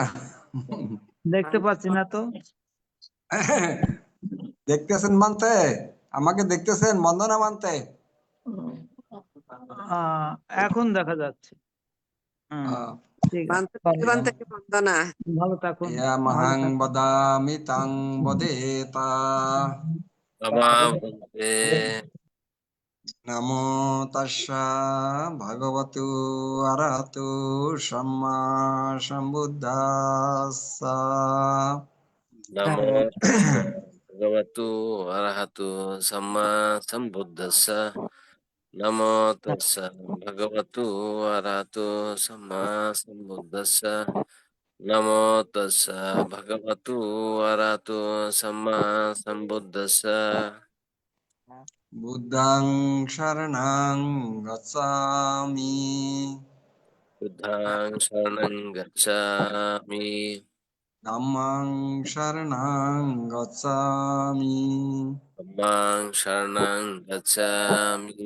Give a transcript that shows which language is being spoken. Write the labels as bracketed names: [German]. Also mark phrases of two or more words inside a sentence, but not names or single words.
[Bangla] দেখতে পাচ্ছি না তো। দেখতেছেন মানতে, আমাকে দেখতেছেন বন্দনা মানতে। এখন দেখা যাচ্ছে। ঠিক আছে, ভালো থাকুন। [Pali] মহাং বদামি তাং বদেতা নমো তাস্সা ভগবতু অরহতু সম্মা সম্বুদ্ধাস্সা। নমো ভগবতু অরহতু সম্মা সম্বুদ্ধস্সা। নমো তস্সা ভগবতু অরহতু সম্মা সম্বুদ্ধস্সা। নমো তস্সা ভগবতু অরহতু সম্মা সম্বুদ্ধস্সা। बुद्धं शरणं गच्छामि बुद्धं शरणं गच्छामि Dhammang Sharanang Gacchami Dhammang Sharanang Gacchami